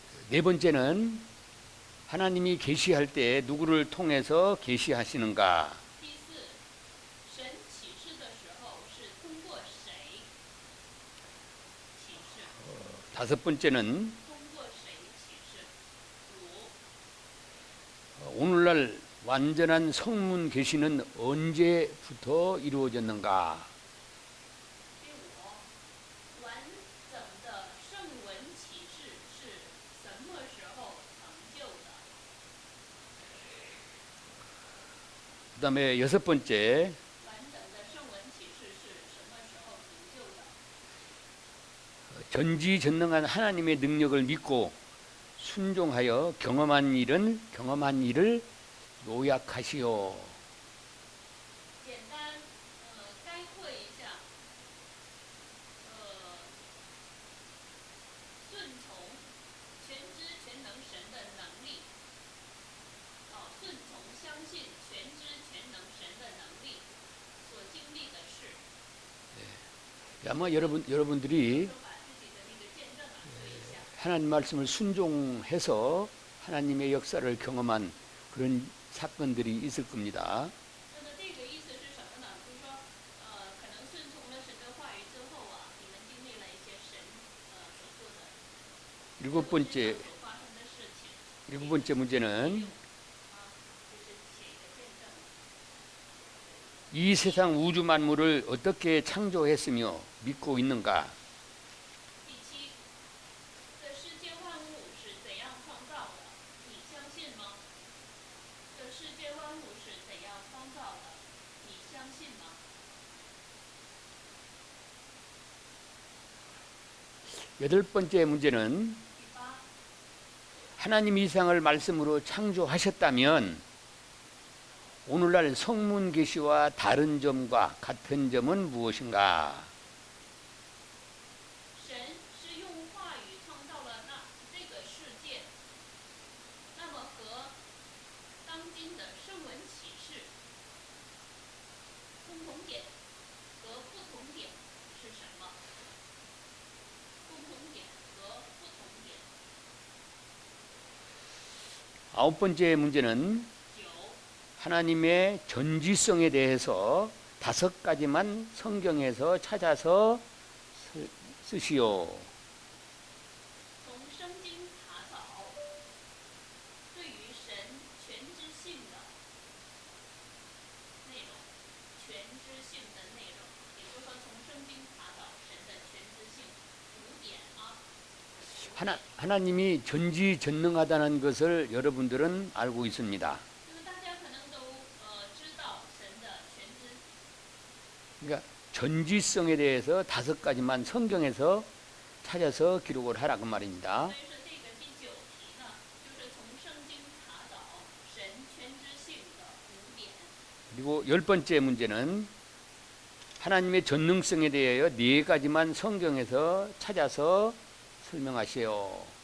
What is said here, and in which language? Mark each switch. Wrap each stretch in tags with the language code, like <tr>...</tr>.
<ko>네 번째는 하나님이 계시할 때 누구를 통해서 계시하시는가?</ko> <zh>第四，神启示的时候是通过谁启示？</zh> <ko>다섯 번째는</ko> <zh>通过谁启示？主。</zh> <ko>오늘날 완전한 성문 계시는 언제부터 이루어졌는가?</ko> <zh>第五，完整的圣文启示是什么时候成就的？</zh> <ko>그 다음에 여섯 번째,</ko> <zh>完整的圣文启示是什么时候成就的？</zh> <ko>전지전능한 하나님의 능력을 믿고 순종하여 경험한 일을 요약하시오.</ko> <zh>简单概括一下，顺从全知全能神的能力，顺从相信全知全能神的能力所经历的事，</zh> <ko>아마 여러분들이</ko> <zh>就把自己的那个见证说一下。</zh> <ko>하나님 말씀을 순종해서 하나님의 역사를 경험한 그런 사건들이 있을 겁니다.</ko> <zh>那么这个意思是什么呢？就是说，可能顺从了神的话语之后啊，你们经历了一些神所做的</zh> <ko>일곱 번째,</ko> <zh>所发生的事情。</zh> <ko>일곱 번째 문제는</ko> <zh>就是写一个见证。</zh> <ko>이 세상 우주 만물을 어떻게 창조했으며 믿고 있는가?</ko> <zh>第七，这世界万物是怎样创造的？你相信吗？这世界万物是怎样创造的？你相信吗？</zh> <ko>여덟 번째 문제는</ko> <zh>第八，</zh> <ko>하나님 이 세상을 말씀으로 창조하셨다면 오늘날 성문 계시와 다른 점과 같은 점은 무엇인가?</ko> <zh>神是用话语创造了这个世界，那么和当今的圣文启示共同点和不同点是什么？共同点和不同点。</zh> <ko>아홉 번째 문제는</ko> <zh>九，</zh> <ko>하나님의 전지성에 대해서 다섯 가지만 성경에서 찾아서 쓰시오.</ko> <zh>从圣经查找对于神全知性的内容，全知性的内容，也就是说从圣经查找神的全知性五点啊。</zh> <ko>하나님이 전지전능하다는 것을 여러분들은 알고 있습니다.</ko> <zh>就是大家可能都知道神的全知，</zh> <ko>그러니까 전지성에 대해서 다섯 가지만 성경에서 찾아서 기록을 하라 그 말입니다.</ko> <zh>所以说这个第九题呢，就是从圣经查找神全知性的五点。</zh> <ko>그리고 열 번째 문제는 하나님의 전능성에 대하여 네 가지만 성경에서 찾아서 설명하시오.</ko>